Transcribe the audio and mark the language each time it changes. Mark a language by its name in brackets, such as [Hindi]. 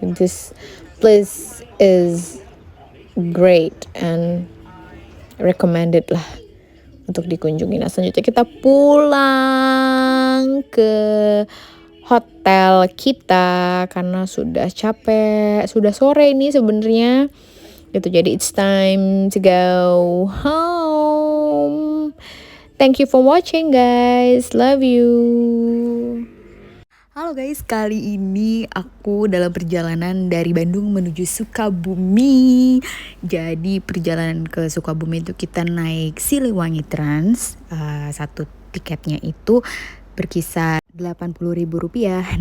[English] This place is great and recommended lah [Indonesian] untuk dikunjungi. Nah selanjutnya kita pulang ke hotel kita karena sudah capek, sudah sore ini sebenarnya gitu. [English] Jadi it's time to go home. Thank you for watching guys. Love you. [Indonesian] Halo guys, kali ini aku dalam perjalanan dari Bandung menuju Sukabumi. Jadi perjalanan ke Sukabumi itu kita naik Siliwangi Trans. Satu tiketnya itu berkisar Rp80.000.